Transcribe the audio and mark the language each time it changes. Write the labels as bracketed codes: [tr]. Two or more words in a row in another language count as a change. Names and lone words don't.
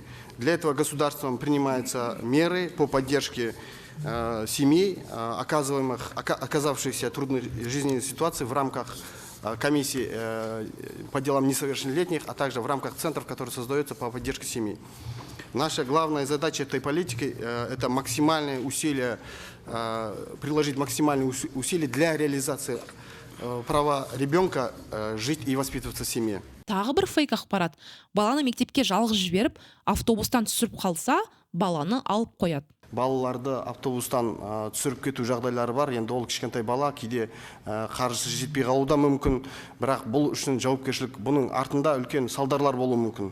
[ru] Для этого государством принимаются меры по поддержке семей, оказавшихся в трудной жизненной ситуации в рамках комиссии по делам несовершеннолетних, а также в рамках центров, которые создаются по поддержке семей. Наша главная задача этой политики – это максимальные усилия, приложить максимальные усилия для реализации права ребенка жить и воспитываться в семье. [kk] Тағы бір фейк ақпарат. Баланы мектепке жалғыз жіберіп, автобустан түсіріп қалса, баланы алып қояды. Балаларды автобустан түсіріп кету жағдайлары бар. Енді ол кішкентай бала кейде қаржысы жетпей қалуы да мүмкін. Бірақ бұл үшін жауапкершілік, бұның артында үлкен салдарлар болуы мүмкін.